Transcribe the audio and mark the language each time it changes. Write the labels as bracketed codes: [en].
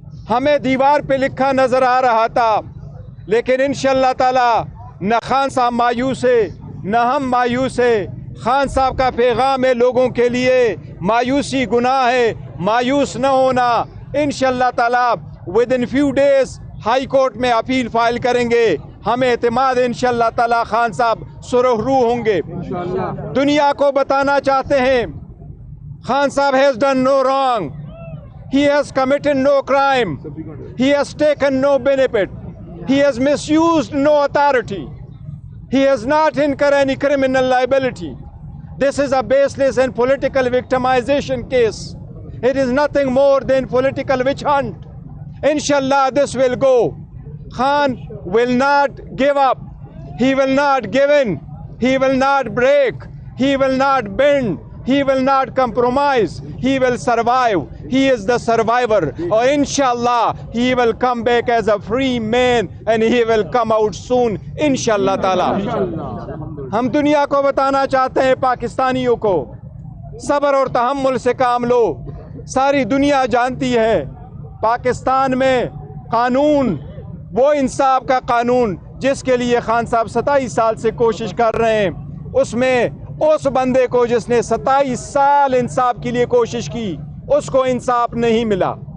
[ur] ہمیں دیوار پہ لکھا نظر آ رہا تھا، لیکن انشاءاللہ تعالی نہ خان صاحب مایوس ہے نہ ہم مایوس ہے۔ خان صاحب کا پیغام ہے لوگوں کے لیے، مایوسی گناہ ہے، مایوس نہ ہونا۔ انشاءاللہ تعالی [en] within few days [ur] high court میں اپیل فائل کریں گے۔ ہمیں اعتماد انشاءاللہ تعالی خان صاحب سرخ روح ہوں گے۔ دنیا کو بتانا چاہتے ہیں خان صاحب [en] has done no wrong. He has committed no crime. He has taken no benefit. He has misused no authority. He has not incurred any criminal liability. This is a baseless and political victimization case. It is nothing more than political witch hunt. Inshallah this will go. Khan will not give up. He will not give in. He will not break. He will not bend. He will not compromise. He will survive. He is the survivor. Or inshallah he will come back as a free man and he will come out soon. [ar] Inshallah ta'ala. [ur] ہم دنیا کو بتانا چاہتے ہیں، پاکستانیوں کو، صبر اور تحمل سے کام لو۔ ساری دنیا جانتی ہے پاکستان میں قانون، وہ انصاف کا قانون جس کے لیے خان صاحب 27 سال سے کوشش کر رہے ہیں، اس میں اس بندے کو جس نے 27 سال انصاف کے لیے کوشش کی اس کو انصاف نہیں ملا۔